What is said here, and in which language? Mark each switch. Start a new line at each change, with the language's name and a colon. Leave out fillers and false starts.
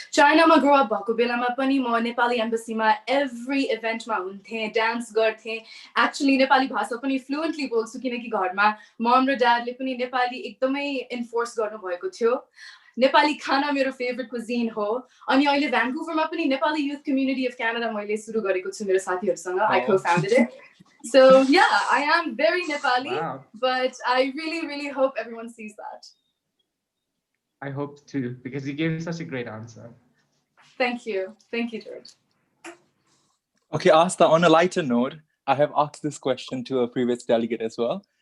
Nepali: China ma
English: grew up
Nepali: bhako belama pani ma Nepali embassy ma
English: every event
Nepali: ma hunthe, dance garthe. Actually Nepali bhasha pani fluently bolchu kinaki gharma mom र dad le pani Nepali एकदमै enforce गर्नु भएको थियो. Nepali khana मेरो
English: favorite cuisine
Nepali: हो. अनि अहिले भ्यान्कुभरमा पनि Nepali Youth Community of Canada मैले सुरु गरेको छु मेरो साथीहरुसँग.
English: I co-founded it. So yeah, I am very Nepali, Wow. but I really, really hope everyone sees that. I hope too, because you gave such a great answer. Thank you, George. Okay, Astha, on a lighter note, I have asked this question to a previous delegate as well.